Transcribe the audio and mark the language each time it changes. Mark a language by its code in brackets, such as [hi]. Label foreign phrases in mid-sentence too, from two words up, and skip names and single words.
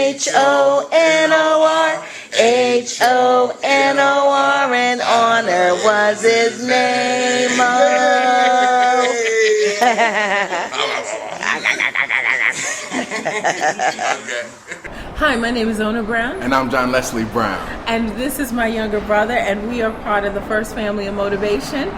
[en] H-O-N-O-R, H-O-N-O-R, and Honor was his name. Hi, my name is Ona Brown. And I'm John Leslie Brown. And this is my younger brother, and we are part of the First Family of Motivation.